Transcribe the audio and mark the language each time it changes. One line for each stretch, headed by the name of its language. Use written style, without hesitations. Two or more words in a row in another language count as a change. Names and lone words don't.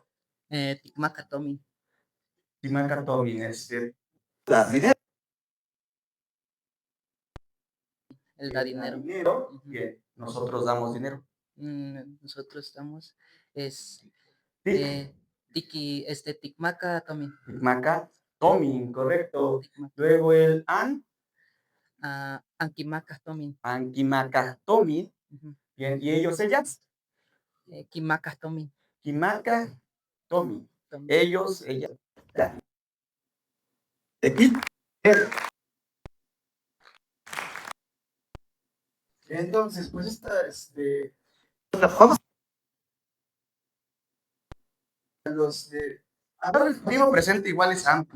Nahuatl languages: Tikmaka tomi.
Spanish: Y Macato viene. Das dinero. Él da dinero. Dinero. Bien. Nosotros damos dinero. Nosotros damos
Nahuatl languages: Tic. Tikmaka tomi. Maca. Tomi,
Spanish: correcto.
Nahuatl languages: Tikmaka.
Spanish: Luego el
Nahuatl languages: Ankimaka tomi. Ankimaka Tomi.
Spanish: Bien. Y ellos, ellas.
Nahuatl languages: Kimaka tomi. Kimaka Tomi. Tomi.
Spanish: Ellos, ellas. Entonces, pues los de ahora el tiempo presente igual es amplio.